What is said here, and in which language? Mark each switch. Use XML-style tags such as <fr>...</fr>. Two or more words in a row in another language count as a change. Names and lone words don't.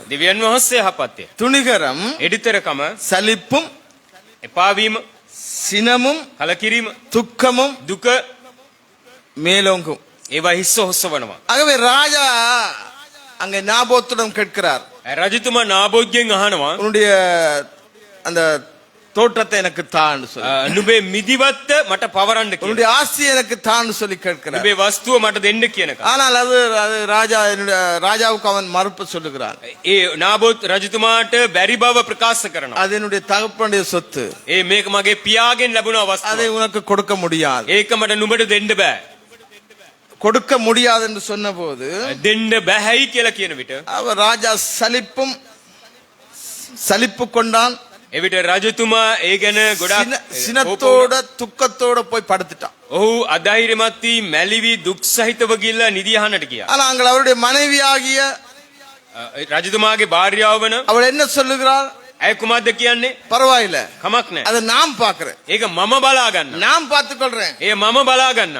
<si>දෙවියන් වහන්සේ යහපත්ය.</si> <ta>துணிகரம்</ta> <si>එඩිතරකම,</si> <ta>சலிப்பும்</ta> <si>එපාවීම,</si> <ta>சினமும்</ta> <si>කලකිරීම,</si> <ta>துக்கமும்</ta> <si>දුක</si> <ta>மேலோங்கும்.</ta> <si>ඒවා හිස්ස හොස්සවනවා.</si> <ta>ஆகவே ராஜா அங்கே நாபோத்திடம் கேட்கிறார்,</ta> <si>රජතුමා නාබෝත්ගෙන් අහනවා,</si> <ta>உன்னுடைய அந்த தோட்டத்தை எனக்கு தான்னு சொல்லி,</ta> <si>නුඹේ මිදිවත්ත මට පවරන්න කියලා.</si> <ta>உன்னுடைய ஆஸ்தியை எனக்கு தான்னு சொல்லி கேட்கிறார்.</ta> <si>නුඹේ වස්තුව මට දෙන්න කියනක.</si> <ta>ஆனால் அது ராஜாவுக்கு அவன் மறுப்பு சொல்லுகிறான்.</ta> <si>ඒ නාබෝත් රජතුමාට බැරි බව ප්‍රකාශ කරනවා.</si> <ta>அது என்னுடைய தகப்பனுடைய சொத்து,</ta> <si>මේක මගේ පියාගෙන් ලැබුණ</si> <ta>அதை</ta> <si>වස්තුව.</si> <ta>உனக்கு கொடுக்க முடியாது.</ta> <si>ඒක මට නුඹට දෙන්න බෑ.</si> <ta>கொடுக்க முடியாது என்று சொன்ன போது</ta> <si>දෙන්න බෑයි කියලා කියන විට</si> <ta>அவர் ராஜா சலிப்பு கொண்டான்.</ta> <si>එවිට රජතුමා ඒ ගැන ගොඩාක්</si> <ta>சினத்தோட துக்கத்தோட போய் படுத்துட்டான்.</ta> <si>ඔහු අධෛර්යමත් වී මැලිවි දුක් සහිතව ගිල්ලා නිදි අහන්නට ගියා.</si> <ta>ஆனால் அங்கே அவருடைய மனைவியாகிய</ta> <si>රජතුමාගේ භාර්යාව වන</si> <ta>அவள் என்ன சொல்லுகிறாள்?</ta> <si>ඇය කුමක්ද කියන්නේ?</si> <ta>பரவாயில்ல,</ta> <si>කමක් නැහැ.</si> <ta>அதை நான் பாக்குறேன்,</ta> <si>ඒක මම බලා ගන්නම්.</si> <ta>நான் பார்த்துக் கொள்றேன்.</ta> <si>ඒ මම බලා ගන්නම්.</si>